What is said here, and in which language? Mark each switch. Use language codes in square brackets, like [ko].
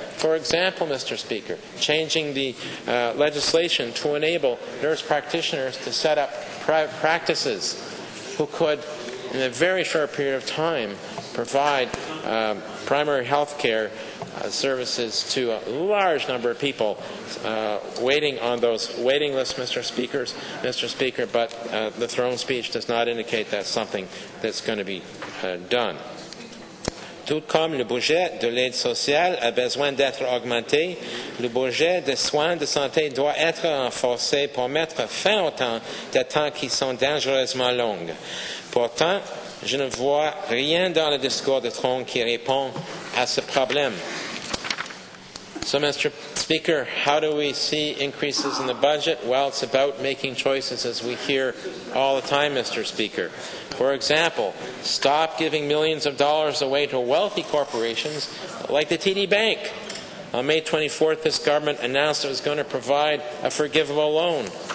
[en] For example, Mr. Speaker, changing the legislation to enable nurse practitioners to set up private practices who could, in a very short period of time, provide primary health care services to a large number of people waiting on those waiting lists, Mr. Speaker, but the throne speech does not indicate that's something that's going to be done. [fr] Tout comme le budget de l'aide sociale a besoin d'être augmenté, le budget des soins de santé doit être renforcé pour mettre fin aux temps d'attente qui sont dangereusement longues. Pourtant, je ne vois rien dans le discours de Trump qui répond à ce problème. [en] So, Mr. Speaker, how do we see increases in the budget? Well, it's about making choices, as we hear all the time, Mr. Speaker. For example, stop giving millions of dollars away to wealthy corporations like the TD Bank. On May 24th, this government announced it was going to provide a forgivable loan.